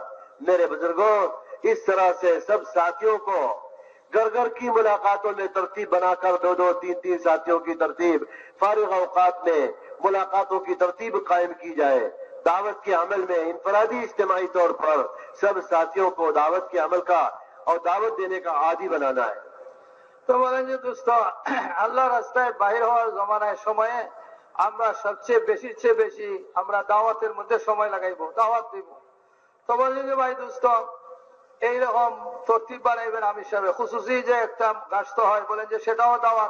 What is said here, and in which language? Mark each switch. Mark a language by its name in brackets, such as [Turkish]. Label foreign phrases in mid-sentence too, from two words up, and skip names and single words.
[Urdu] میرے بزرگوں، اس طرح سے سب ساتھیوں کو گھر گھر کی ملاقاتوں میں ترتیب بنا کر دو دو تین تین ساتھیوں کی ترتیب، فارغ اوقات میں ملاقاتوں کی ترتیب قائم کی جائے. دعوت کے عمل میں انفرادی اجتماعی طور پر سب ساتھیوں کو دعوت کے عمل کا اور دعوت دینے کا عادی بنانا ہے. [Bangla] তো বলেন যে দোস্ত, আল্লাহ রাস্তায় বাহির হওয়ার জমানায় সময়ে আমরা সবচেয়ে বেশি আমরা দাওয়াতের মধ্যে সময় লাগাইবো, দাওয়াত দিব. তো বলেন যে ভাই দোস্ত, এইরকম তরতিব বানাইবেন আমির সাহেব, খুশুসি যে একটা গাছতে হয় বলেন যে সেটাও দাওয়াত.